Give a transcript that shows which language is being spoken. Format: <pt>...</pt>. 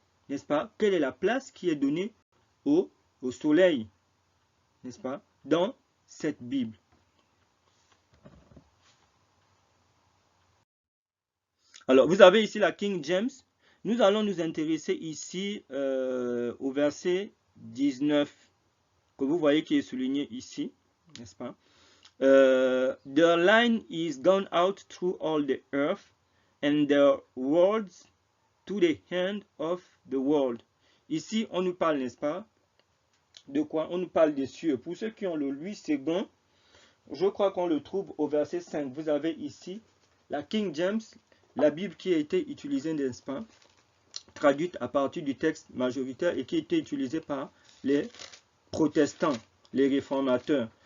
<fr>n'est-ce pas, quelle est la place qui est donnée au soleil, n'est-ce pas, dans cette Bible. Alors, vous avez ici la King James. Nous allons nous intéresser ici au verset 19, que vous voyez qui est souligné ici, n'est-ce pas?</fr> <en>Their line is gone out through all the earth, and their words to the end of the world.</en> <fr>Ici, on nous parle, n'est-ce pas? De quoi? On nous parle des cieux. Pour ceux qui ont le 8 secondes, je crois qu'on le trouve au verset 5. Vous avez ici la King James, la Bible qui a été utilisée, n'est-ce pas? Traduite à partir du texte majoritaire et qui a été utilisée par les protestants, les réformateurs.</fr>